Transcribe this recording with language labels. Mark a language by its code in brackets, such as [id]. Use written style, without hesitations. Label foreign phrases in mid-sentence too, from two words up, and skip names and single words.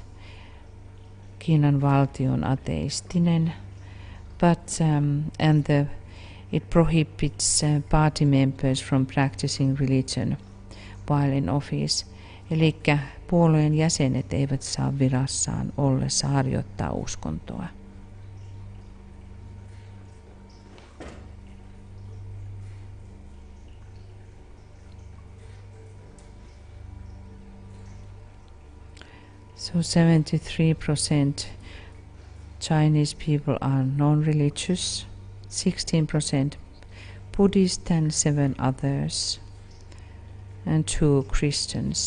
[fi] Kiinan valtio on ateistinen, [en] but it prohibits party members from practicing religion while in office. [fi] Eli puolueen jäsenet eivät saa virassaan ollessa harjoittaa uskontoa. [en] So 73% Chinese people are non-religious, 16% Buddhist and 7 others, and 2 Christians.